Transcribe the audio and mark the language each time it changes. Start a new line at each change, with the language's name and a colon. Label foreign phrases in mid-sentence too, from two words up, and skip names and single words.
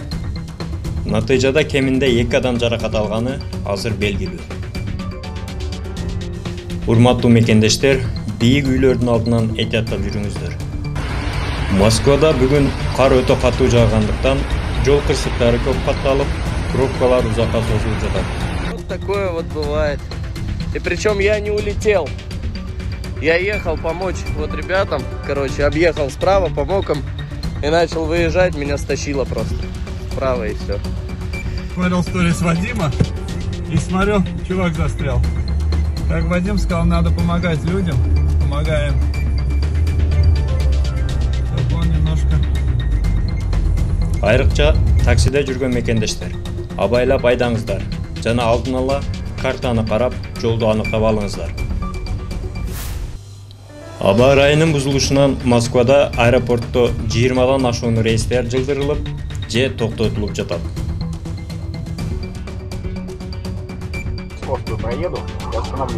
Kyrgyz: Натыйжада кеминде 2 адам жаракат алганы азыр белгилүү. Урматтуу мекендештер, бийик үйлөрдүн алдынан этияттап жүрүңүздөр. Москвада бүгүн кар өтө катуу жаагандыктан жол кырсыктары көп катталып, пробкалар узакка созулуп жатат.
Russian: Вот такое вот бывает. И причем я не улетел. Я ехал помочь вот ребятам, короче, объехал справа, помог им и начал выезжать, меня стащило просто справа и все. Смотрел сторис Вадима и смотрел, чувак застрял. Как Вадим сказал, надо помогать людям, помогаем.
Kyrgyz: Айрыкча таксиде жүргөн мекендештер, абайлап айдаңыздар жана алдын ала картаны карап, жолду аныктап алыңыздар. Аба ырайынын бузулушунан Москвада аэропортто 20дан ашуун рейстер жылдырылып, же токтотулуп жатат.
Russian: Скоростью проеду, я остановлюсь.